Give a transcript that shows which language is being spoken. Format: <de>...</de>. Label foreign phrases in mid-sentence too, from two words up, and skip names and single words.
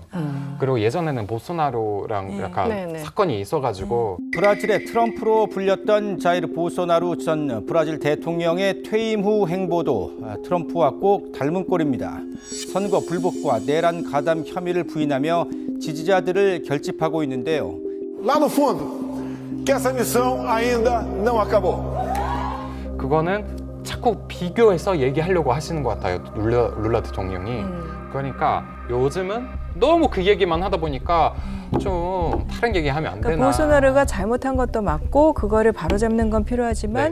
<ko>그리고 예전에는 보소나로랑 약간 사건이 있어가지고 브라질의 트럼프로 불렸던 자이르 보소나루 전 브라질 대통령의 퇴임 후 행보도 트럼프와 꼭 닮은 꼴입니다. 선거 불복과 내란 가담 혐의를 부인하며 지지자들을 결집하고 있는데요.</ko> <pt>Lá no fundo, que essa missão ainda não acabou.</pt> <ko>그거는 자꾸 비교해서 얘기하려고 하시는 것 같아요. 룰라 대통령이. 그러니까 요즘은 너무 그 얘기만 하다 보니까 좀 다른 얘기하면 안 되나. 보소나루가 잘못한 것도 맞고 그거를 바로잡는 건 필요하지만</ko>